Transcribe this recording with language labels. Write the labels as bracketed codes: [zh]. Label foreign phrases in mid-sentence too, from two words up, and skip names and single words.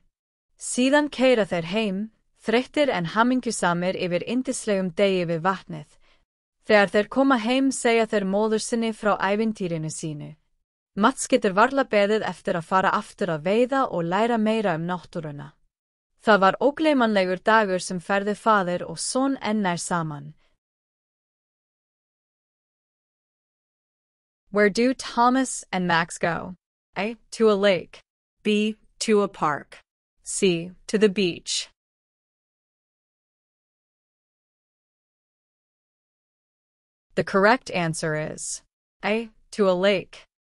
[is] Síðan keyra þeir heim, þreyttir en hamingjusamir yfir yndislegum degi við vatnið. Þegar þeir koma heim segja þeir móður sinni frá ævintýrinu sínu. Mats getur varla beðið eftir að fara aftur að veiða og læra meira náttúruna. Það var ógleymanlegur dagur sem færði faðir og son nær saman. [en] Where do Thomas and Max go? A. To a lake. B. To a park. C. To the beach. The correct answer is A. To a lake.